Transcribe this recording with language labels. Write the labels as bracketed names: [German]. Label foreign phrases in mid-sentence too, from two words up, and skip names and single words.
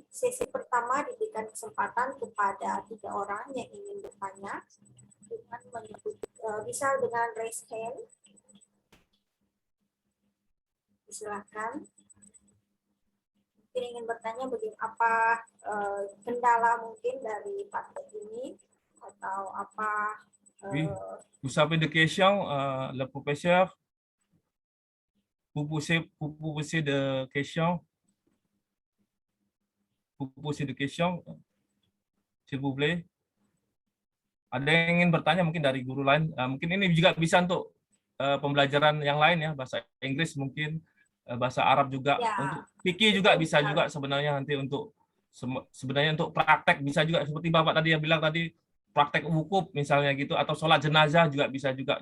[Indonesian] Sesi pertama diberikan kesempatan kepada 3 orang yang ingin bertanya, dengan bisa dengan [English] raise hand. [Indonesian] Silakan. Ingin bertanya bagaimana apa kendala mungkin dari Padlet ini atau apa [French] Vous savez de questions, le professeur, vous posez de questions, s'il vous plaît. [Indonesian] Ada yang ingin bertanya mungkin dari guru lain, mungkin ini juga bisa untuk pembelajaran yang lain ya, bahasa Inggris mungkin, bahasa Arab juga, ya. Untuk fikih juga bisa juga sebenarnya nanti untuk sebenarnya untuk praktek bisa juga seperti Bapak tadi yang bilang tadi praktek wukuf misalnya gitu, atau sholat jenazah juga bisa juga.